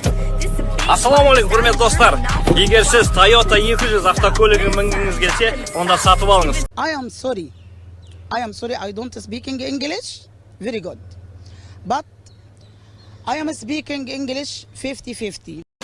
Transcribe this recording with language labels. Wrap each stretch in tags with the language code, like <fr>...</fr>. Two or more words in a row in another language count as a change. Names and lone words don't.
<en>This a bitch.</en> <kk>Ассалаумағалейкум, құрметті достар. Егер сіз Toyota 200 автокөлігін мінгіңіз келсе, онда сатып алыңыз.</kk> <en>I am sorry. I don't speak English very good. But I am speaking English 50-50.</en>